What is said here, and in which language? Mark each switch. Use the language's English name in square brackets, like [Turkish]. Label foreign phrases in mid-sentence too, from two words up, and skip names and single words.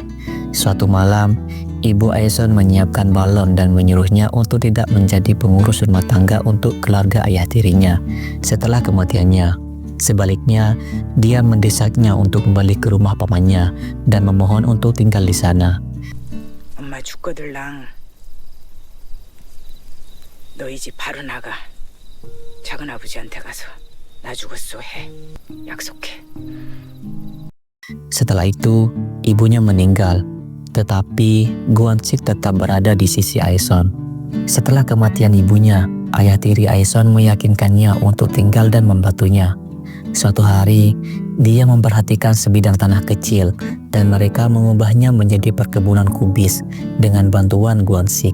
[Indonesian] Suatu malam, ibu Aeson menyiapkan balon dan menyuruhnya untuk tidak menjadi pengurus rumah tangga untuk keluarga ayah tirinya setelah kematiannya. Sebaliknya, dia mendesaknya untuk kembali ke rumah pamannya dan memohon untuk tinggal di sana. [Korean] 엄마 죽거들랑 너희 집 바로 나가. 작은 아버지한테 가서 나 죽었어 해. 약속해. [Indonesian] Setelah itu, ibunya meninggal, tetapi Gwon-sik tetap berada di sisi Aeson. Setelah kematian ibunya, ayah tiri Aeson meyakinkannya untuk tinggal dan membantunya. Suatu hari, dia memperhatikan sebidang tanah kecil dan mereka mengubahnya menjadi perkebunan kubis dengan bantuan Gwon-sik.